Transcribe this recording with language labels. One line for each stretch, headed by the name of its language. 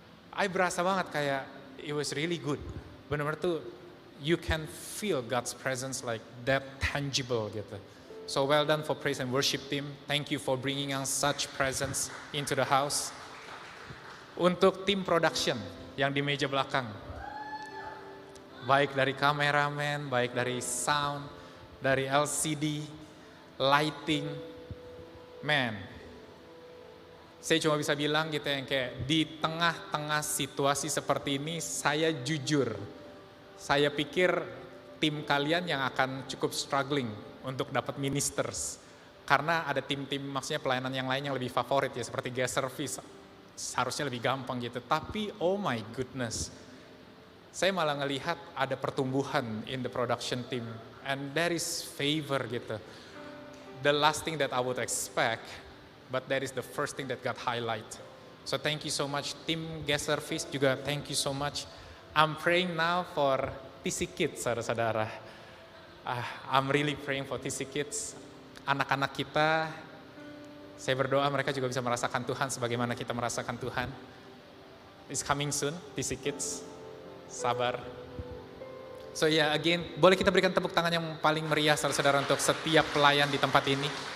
English: I
Indonesian: berasa banget kayak
English: it was really good.
Indonesian: Benar-benar tuh
English: you can feel God's presence like that tangible
Indonesian: gitu.
English: So well done for praise and worship team. Thank you for bringing us such presence into the house.
Indonesian: Untuk tim production yang di meja belakang, baik dari kameramen, baik dari sound, dari LCD, lighting, man. Saya cuma bisa bilang gitu yang kayak di tengah-tengah situasi seperti ini, saya jujur, saya pikir tim kalian yang akan cukup struggling untuk dapat ministers. Karena ada tim-tim maksudnya pelayanan yang lain yang lebih favorit ya, seperti guest service, seharusnya lebih gampang gitu. Tapi
English: oh my goodness,
Indonesian: saya malah ngelihat ada pertumbuhan
English: in the production team, and there is favor
Indonesian: gitu.
English: The last thing that I would expect, but that is the first thing that got highlight. So thank you so much tim guest service juga, thank you so much. I'm praying now for TC Kids, saudara-saudara. I'm really praying for TC Kids.
Indonesian: Anak-anak kita, saya berdoa mereka juga bisa merasakan Tuhan sebagaimana kita merasakan Tuhan.
English: It's coming soon,
Indonesian: TC Kids. Sabar. So ya, again, boleh kita berikan tepuk tangan yang paling meriah, saudara-saudara, untuk setiap pelayan di tempat ini.